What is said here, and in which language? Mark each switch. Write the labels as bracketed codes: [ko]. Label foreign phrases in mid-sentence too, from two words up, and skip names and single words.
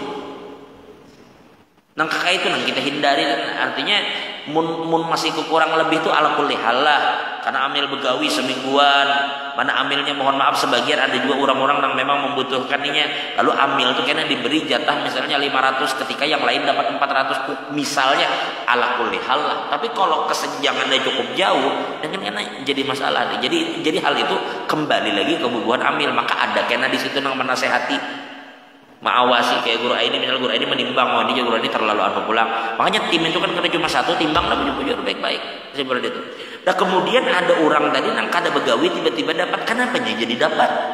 [bjn] Nang kakak itu nang kita hindari, artinya mun masih kurang lebih itu [ar] على كل حال [bjn] lah, karena amil begawi semingguan, mana amilnya mohon maaf sebagian ada juga orang-orang yang memang membutuhkannya, lalu amil itu kena diberi jatah misalnya 500 ketika yang lain dapat 400 misalnya, [ar] على كل حال [bjn] lah. Tapi kalau kesenjangannya cukup jauh, dengan kena jadi masalah. Jadi hal itu kembali lagi ke bubuhan amil, maka ada kena di situ nang menasehati, mengawasi kayak guru ini, misalnya guru ini menimbang, oh ini guru ini terlalu anu pulang. Makanya tim itu kan kada cuma satu, timbang lah bujur baik-baik seperti itu. Nah kemudian ada orang tadi nang kada begawi tiba-tiba dapat, kenapa jadi dapat?